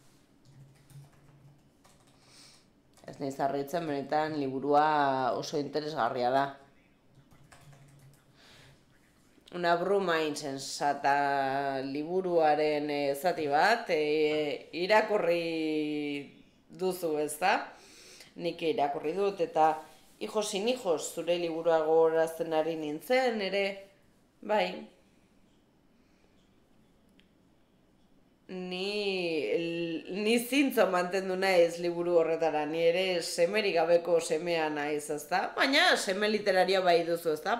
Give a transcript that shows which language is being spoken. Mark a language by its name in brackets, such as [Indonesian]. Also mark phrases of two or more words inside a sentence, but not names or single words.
[Basque] Ez naiz harritzen, benetan liburua oso interesgarria da. Una bruma insensata liburuaren zati bat, irakurri duzu, ez da? Nik irakurri dut, eta Hijos sin hijos, zure liburua gogoratzen ari nintzen, ere, bai. Ni zintzo mantendu naiz liburu horretara, ni ere semerik gabeko semea naiz, ezta? Baina seme literaria bai duzu, ezta?